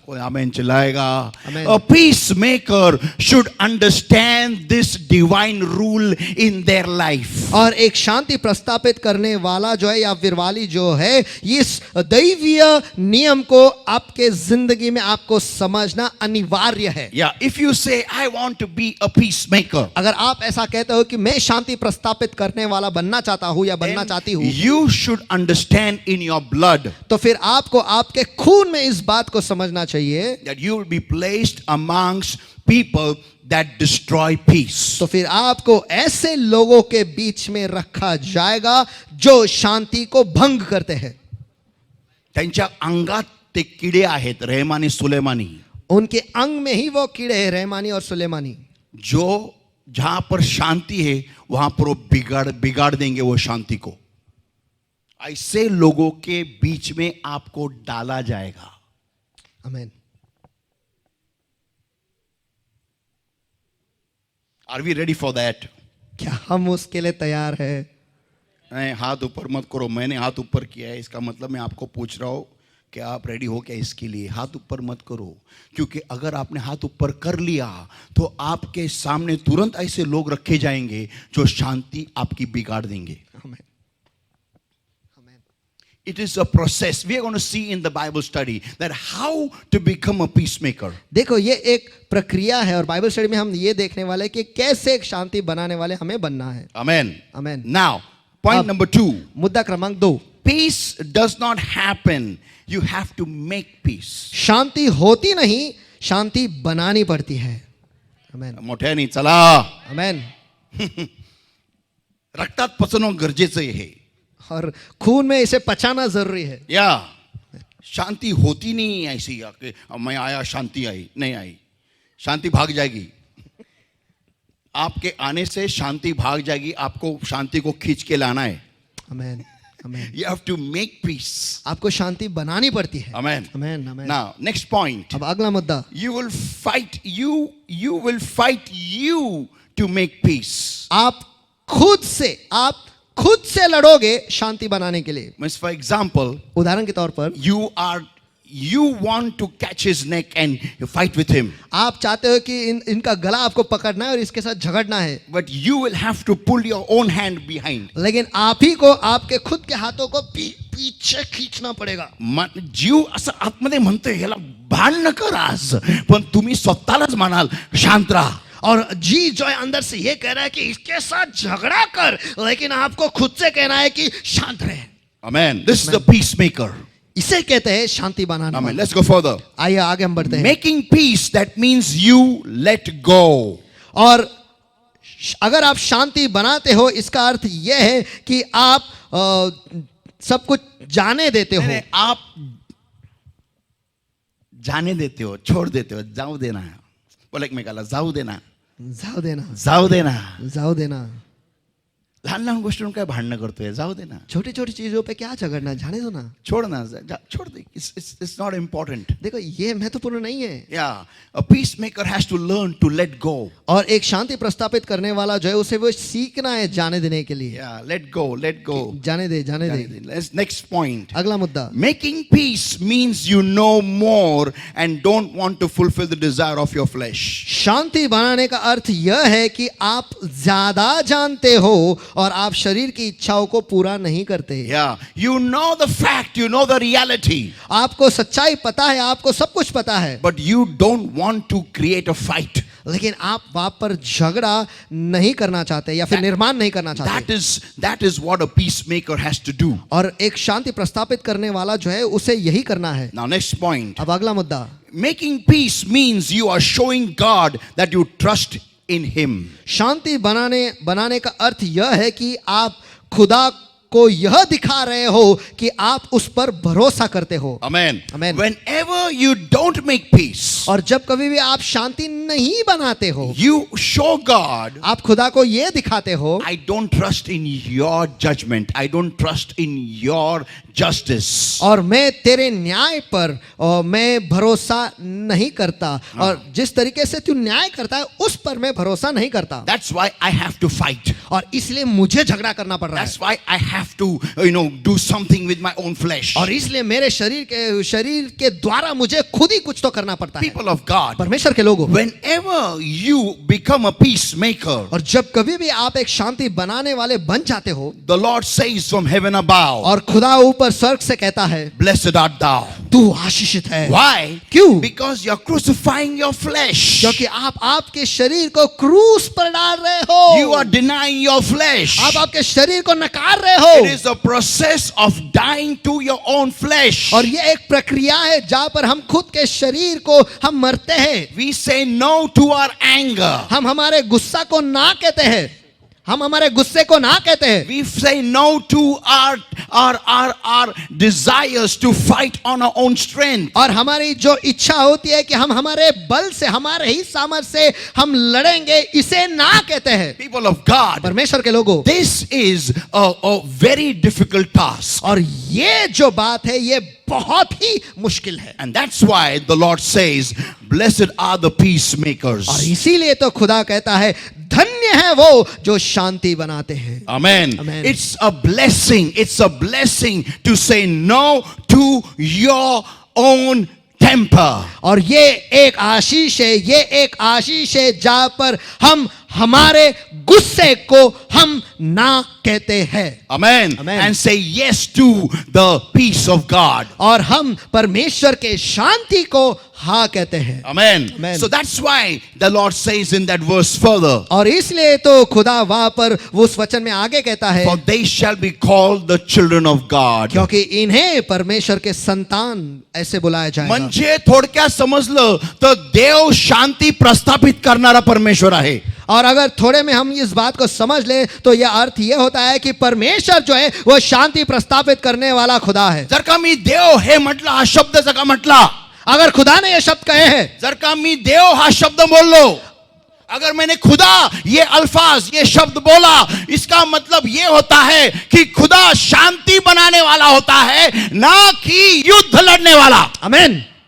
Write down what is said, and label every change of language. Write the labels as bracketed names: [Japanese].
[Hindi] कोई आमेन चिल्लाएगा? [English] Amen. A peacemaker should understand this divine rule in their life. [Hindi] और एक शांति प्रस्तापित करने वाला जो है या विरवाली जो है इस दैवीय नियम को आपके जिंदगी में आपको समझना अनिवार्य है. [English] Yeah, if you say I want to be a peacemaker, [Hindi] अगर आप ऐसा कहते हो कि मैं शांति प्रस्तापित करने वाला बनना चाहता हूं या बनना चाहती हूं, [English] you should understand in your blood [Hindi] तो फिर आपको आपके खून में इस बात को समझना चाहिए [English] that you will be placed amongst people that destroy peace. [Hindi] तो फिर आपको ऐसे लोगों के बीच में रखा जाएगा जो शांति को भंग करते हैं. [Marathi] त्यांच्या अंगात ते किडे आहेत, रहमानी सुलेमानी, [Hindi] उनके अंग में ही वो कीड़े हैं, रहमानी और सुलेमानी, जो जहां पर शांति है वहां पर वो बिगाड़ देंगे वो शांति को. ऐसे लोगों के बीच में आपको डाला जाएगा. आमीन. [English] Are we ready for that? [Hindi] क्या हम उसके लिए तैयार है? नहीं, हाथ ऊपर मत करो. मैंने हाथ ऊपर किया है, इसका मतलब मैं आपको पूछ रहा हूं कि आप रेडी हो क्या इसके लिए? हाथ ऊपर मत करो, क्योंकि अगर आपने हाथ ऊपर कर लिया तो आपके सामने तुरंत ऐसे लोग रखे जाएंगे जो शांति आपकी बिगाड़ देंगे. आमीन. आमीन. [English] It is a process. We are going to see in the Bible study that how to become a peacemaker. [Hindi] देखो ये एक प्रक्रिया है और बाइबल स्टडी में हम ये देखने वाले हैं कि कैसे एक शांति बनाने वाले हमें बनना है. [English] Amen. [Hindi] आमीन. [English] Now, point [Hindi] अब- [English] number 2. [Hindi] मुद्दा क्रमांक 2. [English] Peace does not happen. You have to make peace. [Hindi] शांति होती नहीं, शांति बनानी पड़ती है. आमीन. [Marathi] मोठ्याने चला. आमीन. रक्तात पचणं गरजेचं आहे. [Hindi] और खून में इसे पचाना जरूरी है. या शांति होती नहीं ऐसी कि मैं आया शांति आई, नहीं आई. शांति भाग जाएगी. आपके आने से शांति भाग जाएगी. आपको शांति को खींच के लाना है. आमीन. आमीन. [English] You have to make peace. [Hindi] आपको शांति बनानी पड़ती है. [English] Amen. [Hindi] आमीन. आमीन. [English] Now, next point. [Hindi] अब अगला मुद्दा. [English] You will fight. You will fight you to make peace. [Hindi] आप खुद से लड़ोगे शांति बनाने के लिए. [English] Means, for example, [Hindi] उदाहरण के तौर पर [English] you want to catch his neck and fight with him. [Hindi] आप चाहते हो कि इनका गला आपको पकड़ना है और इसके साथ झगड़ना है. [English] But you will have to pull your own hand behind. [Hindi] लेकिन आप ही को आपके खुद के हाथों को पीछे खींचना पड़ेगा. [Marathi] जीव असं आतमध्ये म्हणतोय ह्याला भांड न कर आज, पण तुम्ही स्वतःलाच म्हणाल शांत राहा. [Hindi] और जी जो है अंदर से ये कह रहा है कि इसके साथ झगड़ा कर, लेकिन आपको खुद से कहना है कि शांत रहे. [English] Amen. This is the peacemaker. [Hindi] इसे कहते हैं शांति बनाना. [English] Amen. Let's go further. [Hindi] आइए आगे हम बढ़ते हैं. [English] Making peace, that means you let go. [Hindi] और अगर आप शांति बनाते हो इसका अर्थ यह है कि आप सब कुछ जाने देते हो. नहीं, आप जाने देते हो, छोड़ देते हो, [Marathi] जाऊ देना. बोला एकमेकाला जाऊ देना. जाऊ देना. जाऊ देना. जाऊ देना. लहान लहान गोष्टींवर काय भांडणं करतोय, जाऊ दे ना, [Hindi] छोटी छोटी चीजों पे क्या झगड़ना, जाने दो ना। छोड़ ना, छोड़ दे, [English] It's not important. [Hindi] देखो ये महत्वपूर्ण नहीं है। [English] Yeah, a peacemaker has to learn to let go. [Hindi] और एक शांति प्रस्तापित करने वाला जो है उसे वो सीखना है जाने देने के लिए। [English] Yeah, let go, let go. [Hindi] जाने दे, जाने दे। [English] Let's next point. [Hindi] अगला मुद्दा, [English] Making peace means you know more and don't want to fulfill the desire of your flesh. [Hindi] शांति बनाने का अर्थ यह है कि आप ज्यादा जानते हो और आप शरीर की इच्छाओं को पूरा नहीं करते। [English] Yeah, you know the fact, you know the reality, [Hindi] आपको सच्चाई पता है, आपको सब कुछ पता है, [English] but you don't want to create a fight. [Hindi] लेकिन आप वहां पर झगड़ा नहीं करना चाहते या फिर निर्माण नहीं करना चाहते। [English] That is what a peacemaker has to do. [Hindi] और एक शांति प्रस्तापित करने वाला जो है उसे यही करना है। [English] Now next point. [Hindi] अब अगला मुद्दा, [English] Making peace means you are showing God that you trust in Him. [Hindi] शांति बनाने का अर्थ यह है कि आप खुदा को यह दिखा रहे हो कि आप उस पर भरोसा करते हो। [English] Amen. Amen. Whenever you don't make peace, [Hindi] और जब कभी भी आप शांति नहीं बनाते हो, [English] you show God, [Hindi] आप खुदा को यह दिखाते हो, [English] I don't trust in your judgment. I don't trust in your justice. [Hindi] और मैं तेरे न्याय पर मैं भरोसा नहीं करता, और जिस तरीके से तू न्याय करता है उस पर मैं भरोसा नहीं करता। [English] That's why I have to fight. [Hindi] और इसलिए मुझे झगड़ा करना पड़ रहा है। [English] That's why I have to, do something with my own flesh. [Hindi] और इसलिए मेरे शरीर के द्वारा मुझे खुद ही कुछ तो करना पड़ता है। [English] People of God, [Hindi] परमेश्वर के लोगों, [English] whenever you become a peacemaker, [Hindi] और जब कभी भी आप एक शांति बनाने वाले बन जाते हो, [English] the Lord says from heaven above, [Hindi] और खुदा ऊपर स्वर्ग से कहता है, [English] blessed art thou. [Hindi] तू आशीषित है। [English] Why? [Hindi] क्यों? [English] Because you're crucifying your flesh. [Hindi] क्योंकि आप आपके शरीर को क्रूस पर डाल रहे हो। [English] You are denying your flesh. [Hindi] आप आपके शरीर को नकार रहे हो। [English] It is a process of dying to your own flesh. [Hindi] और ये एक प्रक्रिया है जहां पर हम खुद के शरीर को हम मरते हैं। [English] We say no to our anger. [Hindi] हम हमारे गुस्सा को ना कहते हैं, हम हमारे गुस्से को ना कहते हैं। [English] We say no to our desires to fight on our own strength. [Hindi] और हमारी जो इच्छा होती है कि हम हमारे बल से, हमारे ही सामर्थ्य से हम लड़ेंगे, इसे ना कहते हैं। [English] People of God, [Hindi] परमेश्वर के लोगों, [English] this is a very difficult task. [Hindi] और ये जो बात है ये बहुत ही मुश्किल है। [English] And that's why the Lord says, blessed are the peacemakers. [Hindi] और इसीलिए तो खुदा कहता है, धन्य है वो जो शांति बनाते हैं। [English] Amen. Amen. It's a blessing. It's a blessing to say no to your own temper. [Hindi] और ये एक आशीष है, ये एक आशीष है जहां पर हम हमारे गुस्से को हम ना कहते हैं। [English] Amen. Amen. And say yes to the peace of God. [Hindi] और हम परमेश्वर के शांति को हाँ कहते हैं। [English] Amen. Amen. So that's why the Lord says in that verse further, [Hindi] और इसलिए तो खुदा वहां पर उस वचन में आगे कहता है, [English] for they shall be called the children of God. [Hindi] क्योंकि इन्हें परमेश्वर के संतान ऐसे बुलाया जाएगा। [Marathi] म्हणजे थोडक्यात समजलं तर देव शांती प्रस्थापित करणारा परमेश्वर आहे. [Hindi] और अगर थोड़े में हम इस बात को समझ ले तो यह अर्थ यह होता है कि परमेश्वर जो है वो शांति प्रस्तापित करने वाला खुदा है। [Marathi] जर का मी देव हे म्हटलं, हा शब्द जर का म्हटला, [Hindi] अगर खुदा ने यह शब्द कहे हैं, [Marathi] जर का मी देव हा शब्द बोललो, [Hindi] अगर मैंने खुदा ये अल्फाज ये शब्द बोला, इसका मतलब ये होता है कि खुदा शांति बनाने वाला होता है, ना कि युद्ध लड़ने वाला। आमीन।